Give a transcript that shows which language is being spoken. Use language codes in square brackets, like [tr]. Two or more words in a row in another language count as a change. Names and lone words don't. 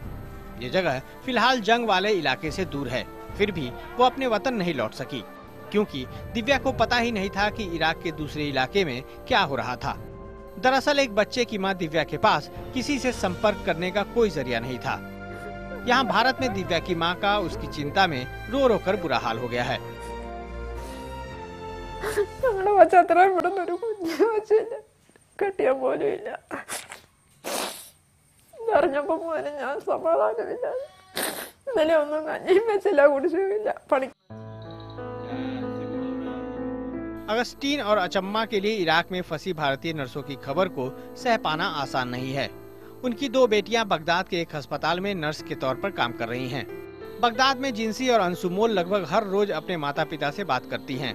[hi] ये जगह फिलहाल जंग वाले इलाके से दूर है, फिर भी वो अपने वतन नहीं लौट सकी क्योंकि दिव्या को पता ही नहीं था कि इराक के दूसरे इलाके में क्या हो रहा था। दरअसल एक बच्चे की मां दिव्या के पास किसी से संपर्क करने का कोई जरिया नहीं था। यहाँ भारत में दिव्या की मां का उसकी चिंता में रो रो कर बुरा हाल हो गया है। [ml] കെട്ടിയ പോലും ഇല്ല. അറിഞ്ഞപ്പോ പോലും ഞാൻ സമാധാനമില്ല. ഇന്നലെ ഒന്നും കഞ്ഞിയും വെച്ചില്ല, കുടിച്ചുമില്ല. പണി [hi] अगस्टीन और अचम्मा के लिए इराक में फंसी भारतीय नर्सों की खबर को सह पाना आसान नहीं है। उनकी 2 बेटियां बगदाद के एक अस्पताल में नर्स के तौर पर काम कर रही हैं। बगदाद में जिंसी और अंशुमोल लगभग हर रोज अपने माता पिता से बात करती हैं।